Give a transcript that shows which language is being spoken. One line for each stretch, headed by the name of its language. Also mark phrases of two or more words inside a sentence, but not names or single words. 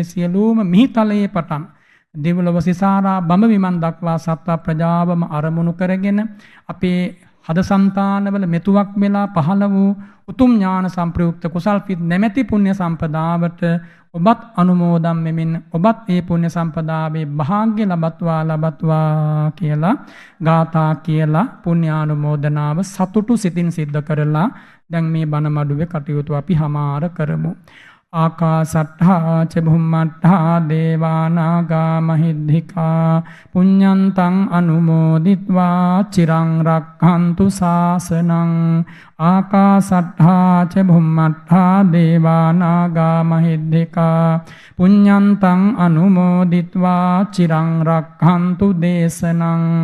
Sinhala: සියලුම මිහිතලයේ පටන් දෙව්ලොව සිසාරා බඹ විමන් දක්වා සත්ව ප්‍රජාවම අරමුණු කරගෙන අපේ හද సంతානවල මෙතුවක් වෙලා පහළ වූ උතුම් ඥාන සංප්‍රයුක්ත කුසල් පිත් නැමැති පුණ්‍ය සම්පදාවට ඔබත් අනුමෝදන් වෙමින් ඔබත් ඒ පුණ්‍ය සම්පදාවේ භාග්‍ය ලබත්වා කියලා ගාථා කියලා පුණ්‍යානුමෝදනාව සතුටු සිතින් සිද්ධ කරලා දැන් මේ බණ මඩුවේ කටයුතු අපි හමාර කරමු.
Pali: ආකාසට්ඨා ච භුම්මට්ඨා දේවානාගා මහිද්దికා පුඤ්ඤන්තං අනුමෝදිත්වා චිරං රක්ඛන්තු ශාසනං. ආකාසට්ඨා ච භුම්මට්ඨා දේවානාගා මහිද්దికා පුඤ්ඤන්තං අනුමෝදිත්වා චිරං රක්ඛන්තු දේශනං.